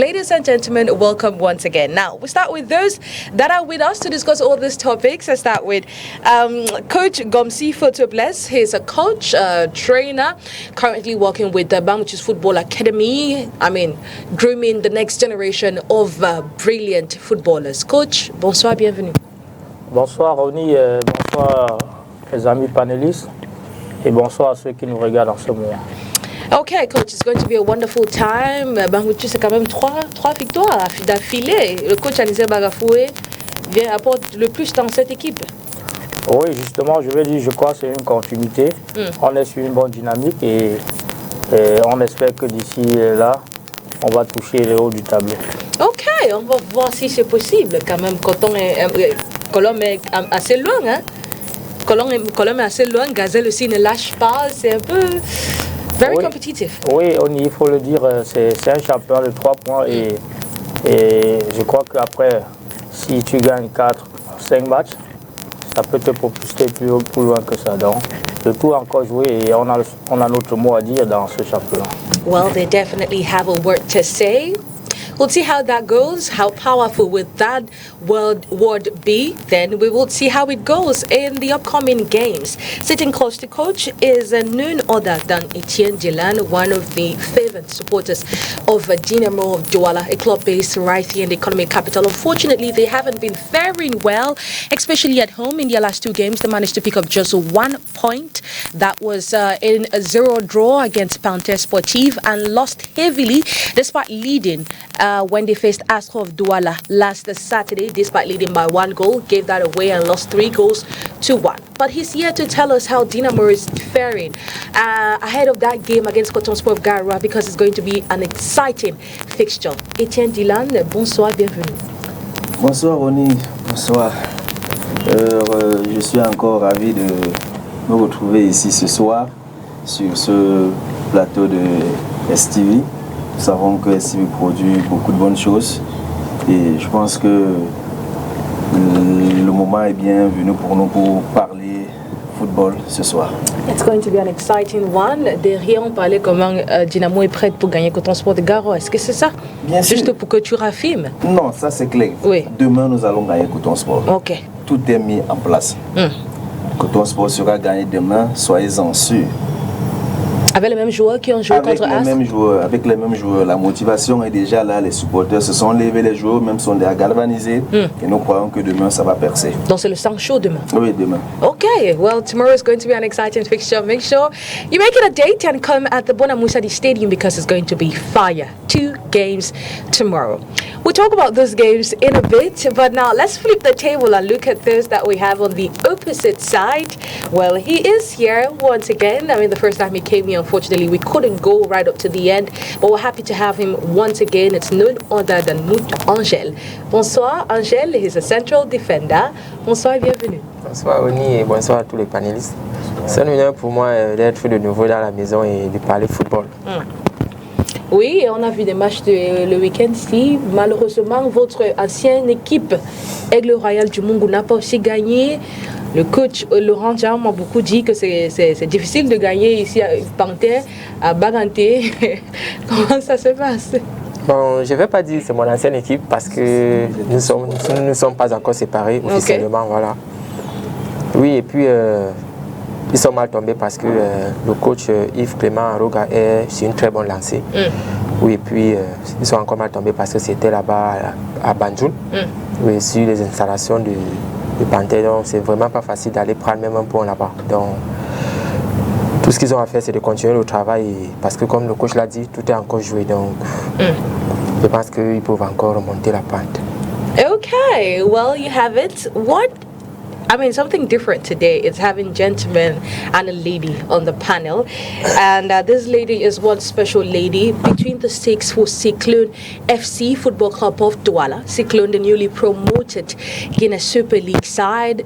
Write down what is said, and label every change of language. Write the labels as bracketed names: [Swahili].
[English] Ladies and gentlemen, welcome once again. Now, we start with those that are with us to discuss all these topics. I start with Coach Gomsi Fotobles. He's a coach, trainer, currently working with the Bamouchis Football Academy. Grooming the next generation of brilliant footballers. [French] Coach, bonsoir, bienvenue. Bonsoir Ronnie, bonsoir les amis panélistes et bonsoir à ceux qui nous regardent en ce moment. [English] Okay, coach, it's going to be a wonderful time. [French] Bamouchis, c'est quand même trois victoires d'affilée. Le coach Anisé Bagafoué apporte le plus dans cette équipe. Oui, justement, je crois que c'est une continuité. On est sur une bonne dynamique et on espère que d'ici là, on va toucher le haut du tableau. Ok, on va voir si c'est possible quand même. Colombe est assez loin, hein? Colombe est assez loin. Gazelle aussi ne lâche pas. C'est un peu [English] very competitive. [French] Oui, il faut le dire, c'est un champion de 3 points et je crois qu'après, si tu gagnes 4-5 matchs, ça peut te propulser plus loin que ça. Donc, le tout encore joué et on a notre mot à dire dans ce championnat. [English] Well, they definitely have a word to say. We'll see how that goes, how powerful will that word be. Then we will see how it goes in the upcoming games. Sitting close to coach is none other than Etienne Djelan, one of the favorite supporters of Dynamo of Douala, a club based right here in the economic capital. Unfortunately, they haven't been faring well, especially at home. In their last 2 games, they managed to pick up just 1 point. That was in a 0 draw against Panthère Sportive and lost heavily despite leading when they faced Astro of Douala last Saturday, despite leading by 1 goal, gave that away and lost 3 goals to 1. But he's here to tell us how Dynamo is faring ahead of that game against Coton Sport of Garoua, because it's going to be an exciting fixture. [French] Etienne Djelan, bonsoir, bienvenue. Bonsoir Ronnie, bonsoir. Je suis encore ravi de me retrouver ici ce soir sur ce plateau de STV. Nous savons que STV produit beaucoup de bonnes choses et je pense que le moment est bien venu pour nous pour parler football ce soir. [English] It's going to be an exciting one. [French] Derrière, on parlait comment Dynamo est prête pour gagner Coton Sport de Garoua. Est-ce que c'est ça? Bien sûr. Juste pour que tu raffines. Non, ça c'est clair. Oui. Demain, nous allons gagner Coton Sport. Ok. Tout est mis en place. Coton Sport sera gagné demain, soyez-en sûrs. Avec les mêmes joueurs qui ont joué contre As? Avec les mêmes joueurs. La motivation est déjà là, les supporters se sont levés, les joueurs même sont déjà galvanisés. Et nous croyons que demain, ça va percer. Donc c'est le sang chaud demain? Oui, demain. [English] Okay, well, tomorrow is going to be an exciting fixture. Make sure you make it a date and come at the Bonamoussadi Stadium because it's going to be fire. 2 games tomorrow. We'll talk about those games in a bit, but now let's flip the table and look at those that we have on the opposite side. Well, he is here once again. The first time he came here, unfortunately, we couldn't go right up to the end, but we're happy to have him once again. It's none other than Mout Angel. [French] Bonsoir, [English] Angel. He's a central defender. [French] Bonsoir et bienvenue. Bonsoir, Oni, et bonsoir à tous les panélistes. C'est un honneur pour moi d'être de nouveau dans la maison et de parler football. Oui, on a vu des matchs le week-end-ci. Malheureusement, votre ancienne équipe, Aigle Royal du Mungu, n'a pas aussi gagné. Le coach Laurent Jean m'a beaucoup dit que c'est difficile de gagner ici à Panthère, à Baganté. Comment ça se passe? Bon, je ne vais pas dire que c'est mon ancienne équipe parce que nous ne sommes pas encore séparés officiellement, voilà. Oui, et puis ils sont mal tombés parce que le coach Yves Clément Aroga est sur une très bonne lancée. Oui, et puis ils sont encore mal tombés parce que c'était là-bas à Banjul, oui, sur les installations de Panthère. Donc c'est vraiment pas facile d'aller prendre même un point là-bas. Donc tout ce qu'ils ont à faire, c'est de continuer le travail parce que comme le coach l'a dit, tout est encore joué. Donc je pense qu'ils peuvent encore remonter la pente. [English] Okay, well, you have it. Something different today is having gentlemen and a lady on the panel. And this lady is one special lady between the stakes for Cyclone FC Football Club of Douala. Cyclone, the newly promoted Guinness Super League side.